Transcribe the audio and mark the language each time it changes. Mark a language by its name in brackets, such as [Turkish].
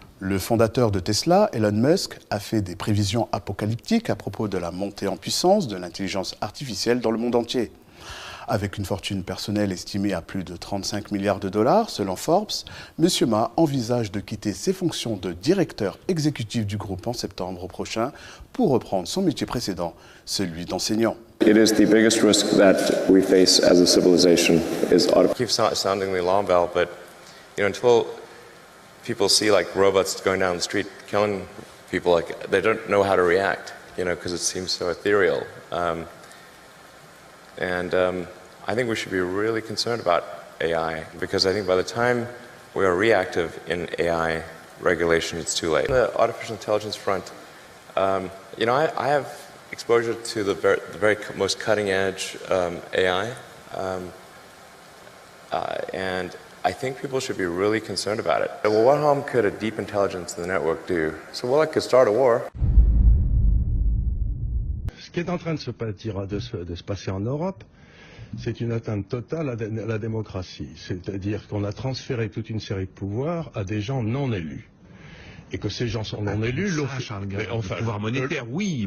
[French] Le fondateur de Tesla, Elon Musk, a fait des prévisions apocalyptiques à propos de la montée en puissance de l'intelligence artificielle dans le monde entier. Avec une fortune personnelle estimée à plus de 35 milliards de dollars, selon Forbes, M. Ma envisage de quitter ses fonctions de directeur exécutif du groupe en septembre prochain pour reprendre son métier précédent, celui d'enseignant. [English] It is the biggest risk that we face as a civilization is keep sounding the alarm bell, but until people see like robots going down the street killing people, like they don't know how to react, because it seems so ethereal. I think we should be really concerned about AI, because I think by the time we are reactive in AI regulation, it's too late. The artificial intelligence front, I have exposure to the very most cutting edge AI, and I think people should be really concerned about it. Well, what harm could a deep intelligence in the network do? So, well, it could start a war. [French] Ce qui est en train de se passer en Europe, c'est une atteinte totale à la démocratie. C'est-à-dire qu'on a transféré toute une série de pouvoirs à des gens non élus. Et que ces gens sont non élus. Le pouvoir monétaire, oui.